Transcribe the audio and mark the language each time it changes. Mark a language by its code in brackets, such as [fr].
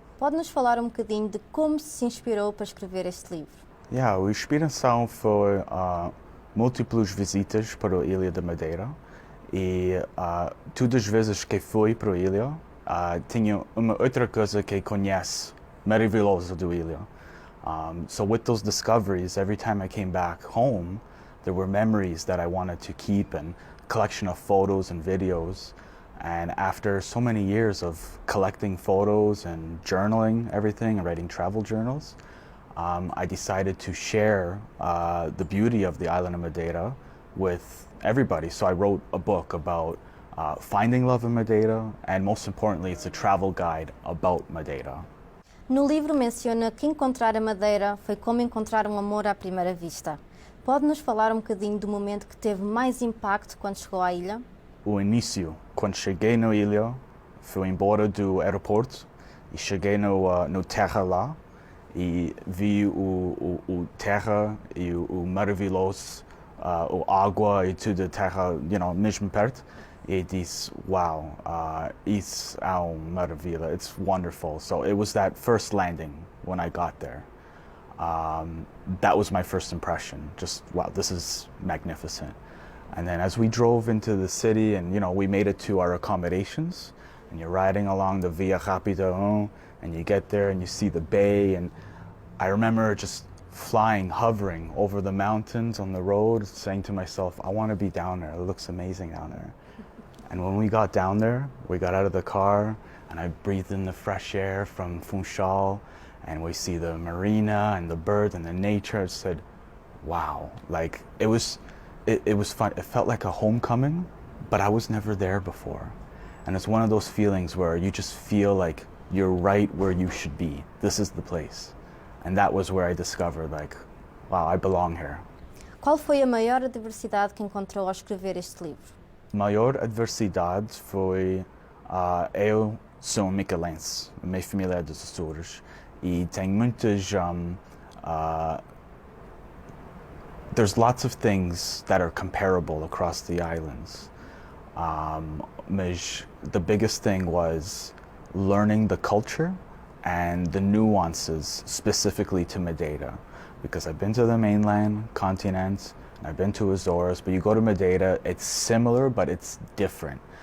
[pt] Pode-nos falar um bocadinho de como se inspirou para escrever este livro? A inspiração foi múltiplas visitas para a Ilha da Madeira e todas as vezes que fui para a ilha tinha uma outra coisa que conhece maravilhosa da ilha. [en] So with those discoveries, every time I came back home, there were memories that I wanted to keep and a collection of photos and videos. And after so many years of collecting photos and journaling everything and writing travel journals, I decided to share the beauty of the island of Madeira with everybody. So I wrote a book about finding love in Madeira, and most importantly, it's a travel guide about Madeira. [pt] No livro menciona que encontrar a Madeira foi como encontrar um amor à primeira vista. Pode-nos falar um bocadinho do momento que teve mais impacto quando chegou à ilha? O início, quando cheguei na ilha, fui embora do aeroporto e cheguei no terra lá e vi o terra e o maravilhoso, o água e tudo a terra, mesmo perto. E disse, wow, isso é uma maravilha, [en] it's wonderful. So it was that first landing when I got there. That was my first impression, just wow, this is magnificent. And then as we drove into the city and, we made it to our accommodations, and you're riding along the Via Rápida, and you get there and you see the bay, and I remember just flying, hovering over the mountains on the road, saying to myself, I want to be down there, it looks amazing down there. And when we got down there, we got out of the car, and I breathed in the fresh air from Funchal, and we see the marina and the birds and the nature. I said, wow, like it was fun. It felt like a homecoming, but I was never there before. And it's one of those feelings where you just feel like you're right where you should be. This is the place. And that was where I discovered, like, wow, I belong here. [pt] Qual foi a maior adversidade que encontrou ao escrever este livro? A maior adversidade foi, eu sou micalense, a minha família é dos Açores, e tem muitas, [en] there's lots of things that are comparable across the islands. [pt] Mas [en] the biggest thing was learning the culture and the nuances specifically to Madeira. Because I've been to the mainland, continent, and I've been to Azores, but you go to Madeira, it's similar, but it's different.